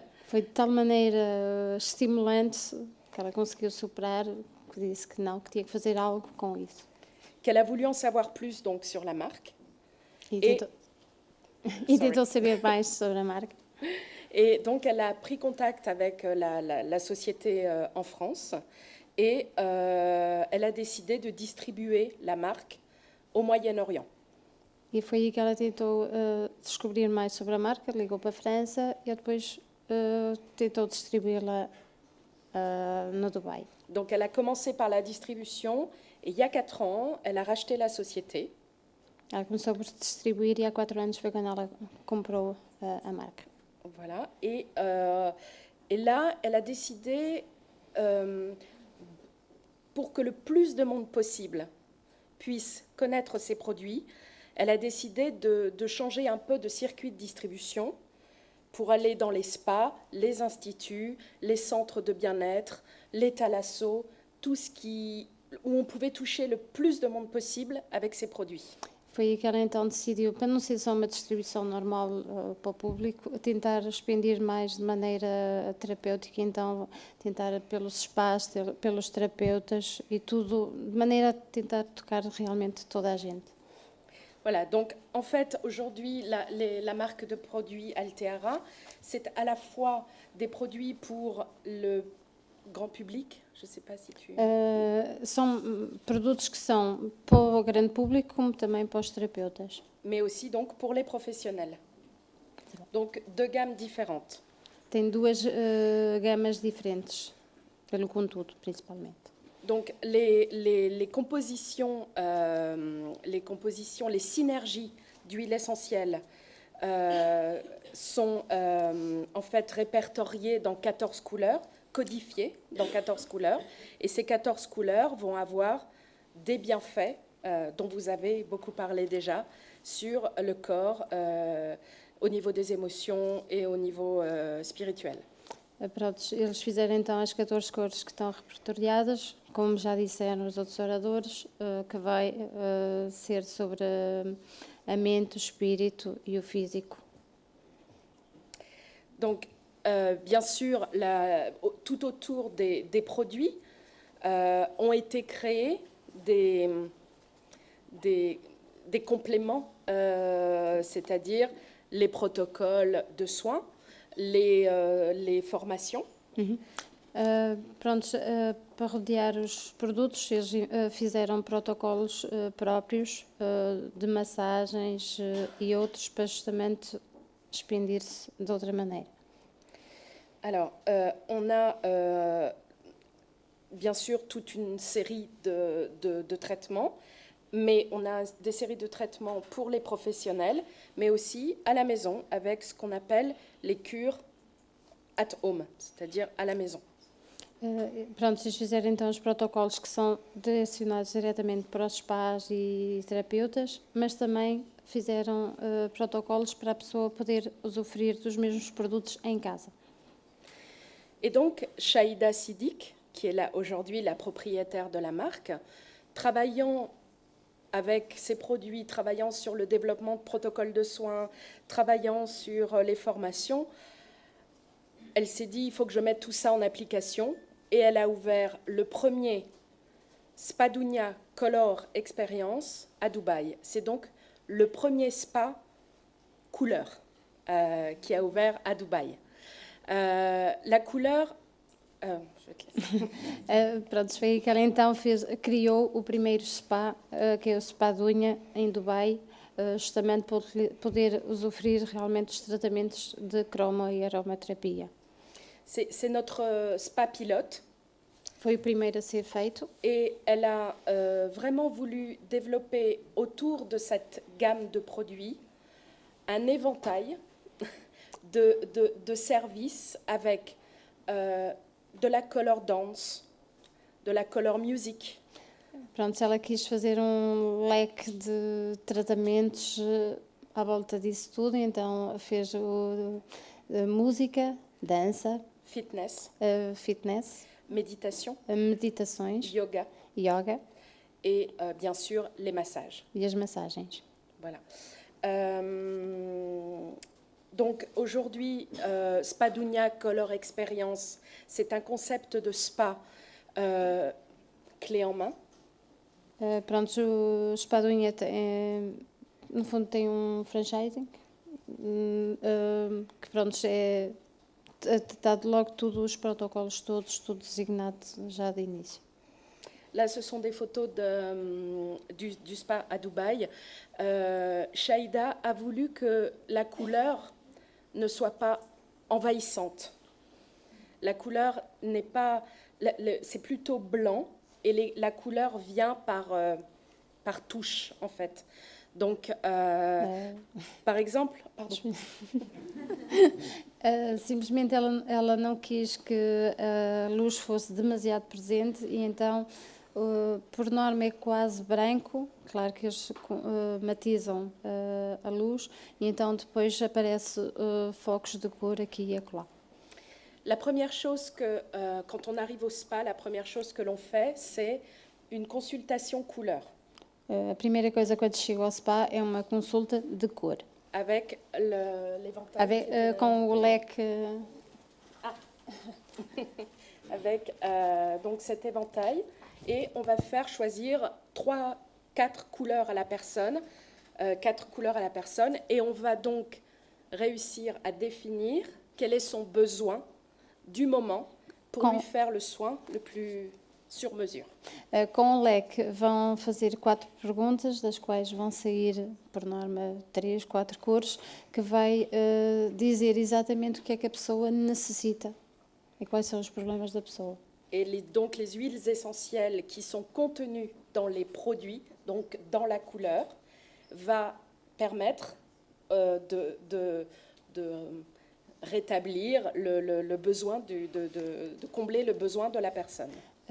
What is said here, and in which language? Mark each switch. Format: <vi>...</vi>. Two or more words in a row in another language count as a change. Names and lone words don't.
<pt>Foi de tal maneira estimulante que ela conseguiu superar, que disse que não, que tinha que fazer algo com isso.</pt> <fr>qu'elle a voulu en savoir plus donc, sur la marque.</fr> <pt>E</pt> <fr>Et-</fr> <pt>tentou, e tentou saber mais sobre a marca.</pt> <fr>Et donc, elle a pris contact avec la société en France et elle a décidé de distribuer la marque au Moyen-Orient.</fr> <pt>E foi aí que ela tentou descobrir mais sobre a marca, ligou para a França e depois tentou distribuí-la no Dubai.</pt> <fr>Donc, elle a commencé par la distribution et il y a 4 ans, elle a racheté la société.</fr> <pt>Ela começou por distribuir e há 4 anos foi quando ela comprou a marca.</pt> <fr>Voilà. Et là, elle a décidé, pour que le plus de monde possible puisse connaître ses produits, elle a décidé de changer un peu de circuit de distribution pour aller dans les spas, les instituts, les centres de bien-être, les thalassos, tout ce où on pouvait toucher le plus de monde possible avec ses produits.</fr> <pt>Foi aí que ela então decidiu, para não ser só uma distribuição normal para o público, tentar expandir mais de maneira terapêutica, então tentar pelos spas, pelos terapeutas e tudo, de maneira a tentar tocar realmente toda a gente.</pt> <fr>Voilà, donc en fait, aujourd'hui, la marque de produits Alteara, c'est à la fois des produits pour le grand public, je ne sais pas si tu...</fr> <pt>São produtos que são para o grande público, como também para os terapeutas.</pt> <fr>mais aussi donc pour les professionnels. Donc deux gammes différentes.</fr> <pt>Tem duas gamas diferentes, pelo conteúdo, principalmente.</pt> <fr>Donc les compositions, les synergies d'huile essentielle sont en fait répertoriées dans 14 couleurs, codifiées dans 14 couleurs. Et ces 14 couleurs vont avoir des bienfaits dont vous avez beaucoup parlé déjà, sur le corps au niveau des émotions et au niveau spirituel.</fr> <pt>Pronto, eles fizeram então as 14 cores que estão repertoriadas, como já disseram os outros oradores, que vai ser sobre a mente, o espírito e o físico.</pt> <fr>Donc, bien sûr, tout autour des produits ont été créés des compléments, c'est-à-dire les protocoles de soins, les formations.</fr> <pt>Pronto, para rodear os produtos, eles fizeram protocolos próprios de massagens e outros para justamente expandir-se de outra maneira.</pt> <fr>Alors, on a bien sûr toute une série de traitements, mais on a des séries de traitements pour les professionnels, mais aussi à la maison avec ce qu'on appelle les cures</fr> <en>at home,</en> <fr>c'est-à-dire à la maison.</fr> <pt>Pronto, eles fizeram então os protocolos que são direcionados diretamente para os spas e terapeutas, mas também fizeram protocolos para a pessoa poder usufruir dos mesmos produtos em casa.</pt> <fr>Et donc, Shaïda Siddiq, qui est là aujourd'hui la propriétaire de la marque, travaillant avec ses produits, travaillant sur le développement de protocoles de soins, travaillant sur les formations, elle s'est dit, il faut que je mette tout ça en application. Et elle a ouvert le premier Spadunia Color Experience à Dubaï. C'est donc le premier spa couleur qui a ouvert à Dubaï. La couleur...</fr> <pt>Pronto, foi aí que ela então criou o primeiro spa, que é o Spa Dunha, em Dubai, justamente para poder usufruir realmente dos tratamentos de cromo e aromaterapia.</pt> <fr>C'est notre spa pilote.</fr> <pt>Foi o primeiro a ser feito.</pt> <fr>Et elle a vraiment voulu développer autour de cette gamme de produits un éventail de services avec de la</fr> <en>color dance,</en> <fr>de la</fr> <en>color music.</en> <pt>Pronto, ela quis fazer leque de tratamentos à volta disso tudo, então fez música, dança,</pt> <fr>Fitness,</fr> <pt>fitness,</pt> <fr>méditation,</fr> <pt>meditações,</pt> <fr>yoga</fr> <pt>yoga</pt> <fr>et bien sûr les massages.</fr> <pt>e as massagens.</pt> <fr>Voilà. Donc aujourd'hui, Spadunia Color Experience, c'est un concept de spa clé en main. Pronto, o Spa Dunha no fundo tem franchising, que pronto, está logo tudo, os protocolos todos, tudo designado já de início. Là, ce sont des photos du spa à Dubaï. Shaïda a voulu que la couleur ne soit pas envahissante. La couleur n'est pas... c'est plutôt blanc et la couleur vient par touche, en fait. Donc, par exemple... Pardon.</fr> <pt>Simplesmente ela não quis que a luz fosse demasiado presente e então, por norma, é quase branco. Claro que eles matizam a luz e então depois aparece focos de cor aqui e acolá.</pt> <fr>La première chose que, quand on arrive au spa, la première chose que l'on fait, c'est une consultation couleur.</fr> <pt>A primeira coisa quando chega ao spa é uma consulta de cor.</pt> <fr>Avec l'éventail.</fr> <pt>Com o leque.</pt> <fr>Avec donc cet éventail. Et on va faire choisir 4 couleurs à la personne. 4 couleurs à la personne. Et on va donc réussir à définir quel est son besoin du moment pour lui faire le soin le plus sur mesure.</fr> <pt>Com o leque vão fazer 4 perguntas, das quais vão sair, por norma, 3, 4 cores, que vai dizer exatamente o que é que a pessoa necessita e quais são os problemas da pessoa.</pt> <fr>Et donc les huiles essentielles qui sont contenues dans les produits, donc dans la couleur, va permettre de rétablir le besoin, de combler le besoin de la personne.</fr>